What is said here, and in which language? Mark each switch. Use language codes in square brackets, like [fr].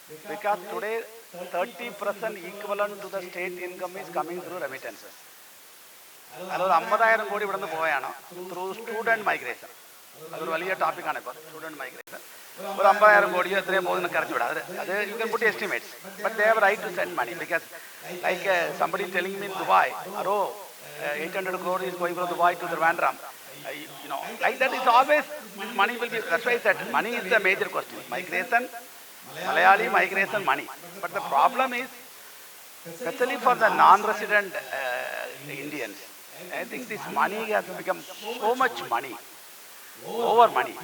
[en] Because today 30% equivalent to the state income is coming through remittances. [ml] അതൊരു 50,000 കോടി ഇവിടെ നിന്ന് പോവുകയാണ് [en] Through student migration. [ml] അതൊരു വലിയ ടോപ്പിക്കാണ് ഇപ്പോൾ സ്റ്റുഡൻറ്റ് മൈഗ്രേഷൻ. ഒരു 50,000 കോടിയോ എത്രയും പോകുന്ന കറച്ചു വിടാം. [en] അത് you can put estimates, but they have right to send money. Because like somebody telling me in Dubai, 800 crore is going from Dubai to Trivandrum. Like that is always, this money will be, that's why I said, money is the major question. Migration, Malayali migration, money. But the problem is, especially for the non-resident Indians, I think this money has become so much money, over money.